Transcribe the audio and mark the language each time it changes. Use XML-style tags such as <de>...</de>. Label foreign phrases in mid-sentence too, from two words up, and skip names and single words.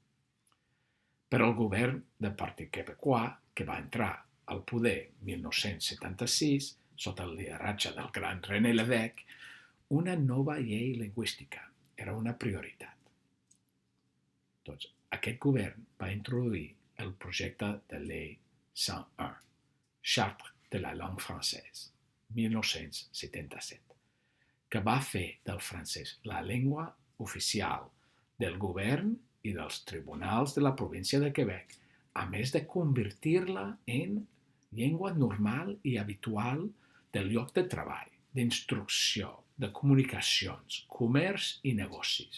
<ca>Però el govern del Partit Quebecois, que va entrar al poder 1976, sota el lideratge del gran René Lévesque, una nova llei lingüística era una prioritat. Doncs aquest govern va introduir el projecte de llei 101,</ca> <fr>Charte de la langue française, 1977,</fr> <ca>que va fer del francès la llengua oficial del govern i dels tribunals de la província de Quebec, a més de convertir-la en llengua normal i habitual del lloc de treball, d'instrucció, de comunicacions, comerç i negocis.</ca>